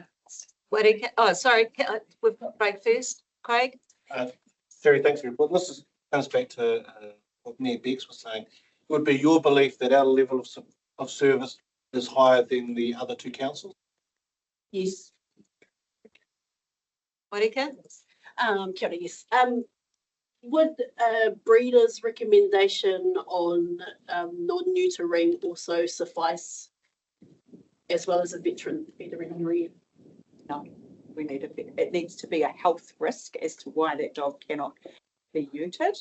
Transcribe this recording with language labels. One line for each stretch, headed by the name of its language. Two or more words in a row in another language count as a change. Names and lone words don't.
English: Oh, sorry, we've got Craig first. Craig? Terry, thanks for your report. This comes back to what Mayor Bex was saying. It would be your belief that our level of service is higher than the other two councils? Yes. Marika?
Māori: Kia ora,
English: yes. Would a breeder's recommendation on non-neutering also suffice, as well as a veterinary? No, it needs to be a health risk as to why that dog cannot be neutered.